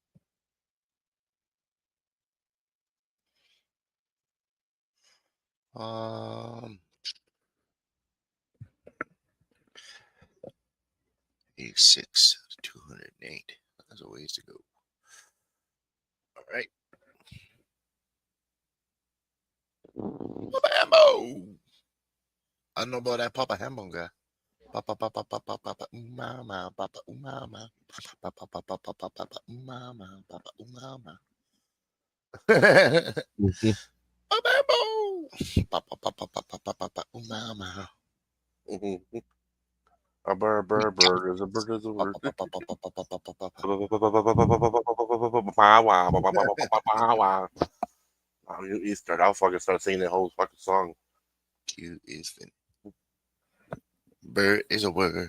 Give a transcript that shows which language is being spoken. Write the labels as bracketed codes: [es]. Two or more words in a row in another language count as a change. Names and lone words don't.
[en] Um, 86, 208. There's a ways to go. All right. Papa Hambo. I don't know about that Papa Hambo guy. Papa, mama, Papa, mama, Papa, mama, Papa, mama. Papa Hambo. Papa, mama. A bird is a bird. You start. I'll fucking start singing that whole fucking song. Q is fin. Bird is a word.